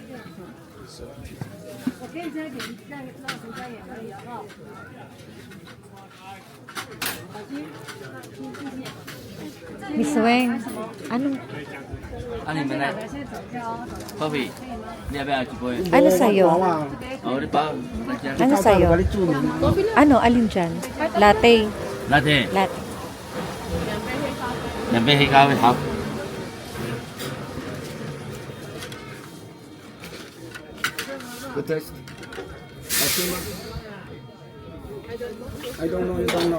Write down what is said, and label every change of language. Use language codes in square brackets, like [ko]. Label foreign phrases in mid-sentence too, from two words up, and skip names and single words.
[tl] Miss Weng, anong, [zh] 你们来，Coffee，你要不要几杯？ [tl] ano sa'yo? [zh] 我的包， [tl] Ano sa'yo? Ano, alin dyan? Latte. Latte， Latte. [zh] 2杯黑咖啡，好。 [en] Good taste. I don't know. You don't know.